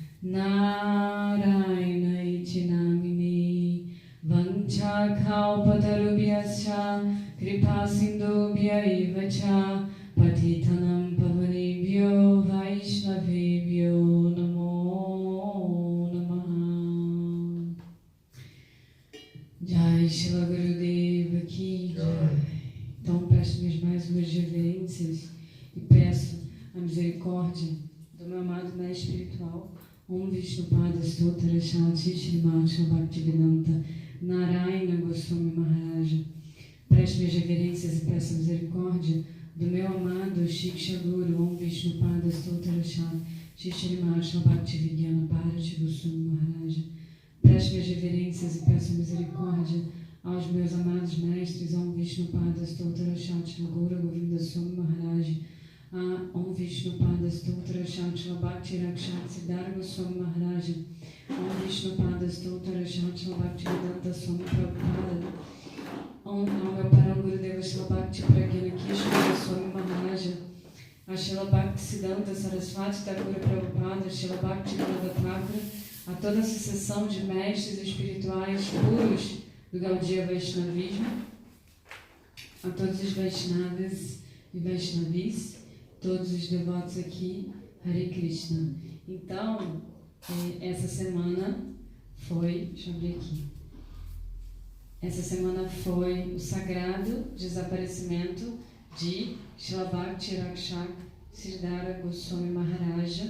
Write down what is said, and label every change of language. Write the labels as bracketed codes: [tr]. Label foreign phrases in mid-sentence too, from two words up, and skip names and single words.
[sa] नारायण इति नामिने वाञ्छाकल्पतरुभ्यश्च कृपा सिन्धुभ्य एव च पतितानाम् पावनेभ्यो वैष्णवेभ्यो नमो नमः. [hi] जय श्रील गुरुदेव की जय. [pt] Então peço mais umas reverências e peço a misericórdia do meu amado mestre espiritual, Om Vishnupada Stotra Shati Srimati Bhaktivedanta Narayana Goswami Maharaja. Presto minhas reverências e peço a misericórdia do meu amado Shiksha Guru, Om Vishnupada Stotra Shati Srimati Bhaktivedanta Bharati Goswami Maharaja. Presto minhas reverências e peço a misericórdia aos meus amados mestres, Om Vishnupada Stotra Shati Guru Govinda Swami Maharaja. Om Vishnupada Stotra Shantala Bhakti Rakshak Siddhara Goswami Maharaja. Om Vishnupada Stotra Shantala Bhakti Vedanta Swami Prabhupada. Om meu Param Gurudeva Shila Bhakti Pragyana Kishore Goswami Maharaja. A Shila Bhakti Siddhanta Saraswati Thakura Prabhupada. Shila Bhakti Vinod Thakura. A toda a sucessão de mestres espirituais puros do Gaudiya Vaishnavismo. A todos os Vaishnavas e Vaishnavis, todos os devotos aqui, Hare Krishna. Então, essa semana foi, deixa eu abrir aqui, essa semana foi o sagrado desaparecimento de Srila Bhakti Rakshak Siddhara Goswami Maharaja.